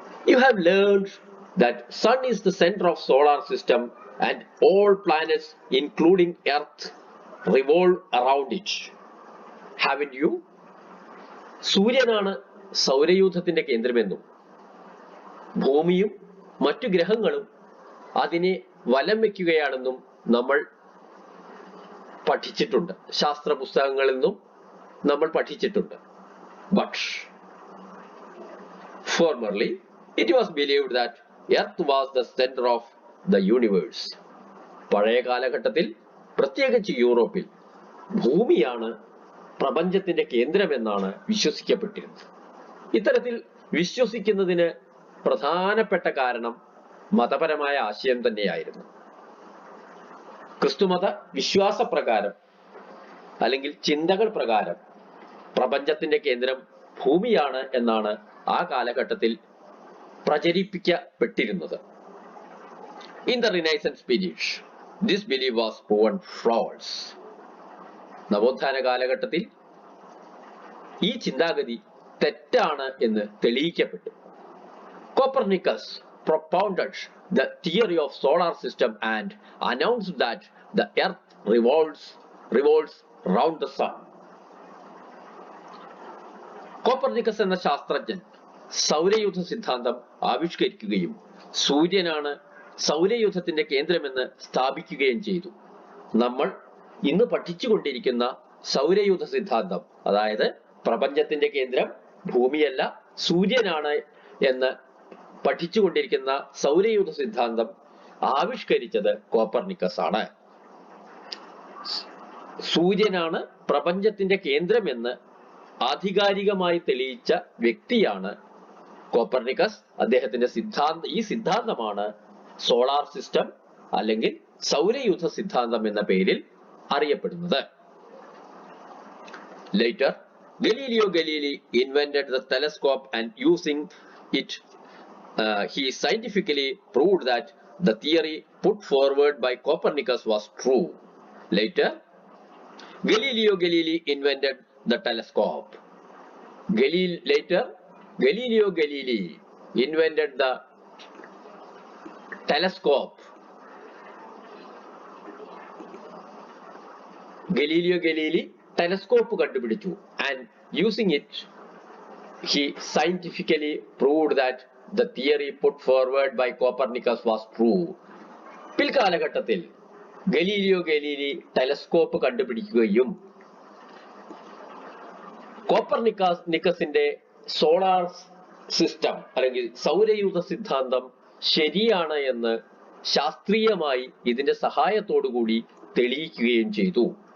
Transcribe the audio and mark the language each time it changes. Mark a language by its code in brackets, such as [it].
[en] You have learned that sun is the center of solar system and all planets including earth revolve around it. Haven't you? [ml] സൂര്യനാണ് സൗരയൂഥത്തിന്റെ കേന്ദ്രമെന്നും ഭൂമിയും മറ്റു ഗ്രഹങ്ങളും അതിനെ വലം വയ്ക്കുകയാണെന്നും നമ്മൾ പഠിച്ചിട്ടുണ്ട്. ശാസ്ത്ര പുസ്തകങ്ങളിൽ നിന്നും നമ്മൾ പഠിച്ചിട്ടുണ്ട്. [en] But formerly it was believed that earth was the center of the universe. [ml] പഴയ കാലഘട്ടത്തിൽ പ്രത്യേകിച്ച് യൂറോപ്പിൽ ഭൂമിയാണ് പ്രപഞ്ചത്തിന്റെ കേന്ദ്രമെന്നാണ് വിശ്വസിക്കപ്പെട്ടിരുന്നത്. ഇത്തരത്തിൽ വിശ്വസിക്കുന്നതിന് പ്രധാനപ്പെട്ട കാരണം മതപരമായ ആശയം തന്നെയായിരുന്നു. ക്രിസ്തുമത വിശ്വാസപ്രകാരം അല്ലെങ്കിൽ ചിന്തകൾ പ്രകാരം പ്രപഞ്ചത്തിന്റെ കേന്ദ്രം ഭൂമിയാണ് എന്നാണ് ആ കാലഘട്ടത്തിൽ പ്രചരിപ്പിക്കപ്പെട്ടിരുന്നത്. [en] In the Renaissance period, this belief was proven false. [ml] നവോത്ഥാന കാലഘട്ടത്തിൽ ഈ ചിന്താഗതി തെറ്റാണ് എന്ന് തെളിയിക്കപ്പെട്ടു. [en] Copernicus propounded the theory of solar system and announced that the earth revolves round the sun. [ml] Copernicus എന്ന ശാസ്ത്രജ്ഞൻ സൗരയൂഥ സിദ്ധാന്തം ആവിഷ്കരിക്കുകയും സൂര്യനാണ് സൗരയൂഥത്തിന്റെ കേന്ദ്രമെന്ന് സ്ഥാപിക്കുകയും ചെയ്തു. നമ്മൾ ഇന്ന് പഠിച്ചുകൊണ്ടിരിക്കുന്ന സൗരയൂഥ സിദ്ധാന്തം, അതായത് പ്രപഞ്ചത്തിന്റെ കേന്ദ്രം ഭൂമിയല്ല സൂര്യനാണ് എന്ന് പഠിച്ചുകൊണ്ടിരിക്കുന്ന സൗരയൂഥ സിദ്ധാന്തം ആവിഷ്കരിച്ചത് കോപ്പർനിക്കസ് ആണ്. സൂര്യനാണ് പ്രപഞ്ചത്തിന്റെ കേന്ദ്രമെന്ന് ആധികാരികമായി തെളിയിച്ച വ്യക്തിയാണ് കോപ്പർനിക്കസ്. അദ്ദേഹത്തിന്റെ ഈ സിദ്ധാന്തമാണ് സോളാർ സിസ്റ്റം അല്ലെങ്കിൽ സൗരയൂഥ സിദ്ധാന്തം എന്ന പേരിൽ അറിയപ്പെടുന്നത്. [en] Later, Galileo Galilei invented the telescope and using it, he scientifically proved that the theory put forward by Copernicus was true. Later, Galileo Galilei invented the telescope. Galileo Galilei invented the telescope. Galileo Galilei telescope [ml] കണ്ടുപിടിച്ചു [en] and using it he scientifically proved that the theory put forward by Copernicus was true. [ml] പിൽക്കാലഘട്ടത്തിൽ Galileo Galilei telescope കണ്ടുപിടിക്കുകയും കോപ്പർനിക്കസിന്റെ solar system അല്ലെങ്കിൽ സൗരയൂഥ സിദ്ധാന്തം ശരിയാണ് എന്ന് ശാസ്ത്രീയമായി ഇതിന്റെ സഹായത്തോടുകൂടി തെളിയിക്കുകയും ചെയ്തു.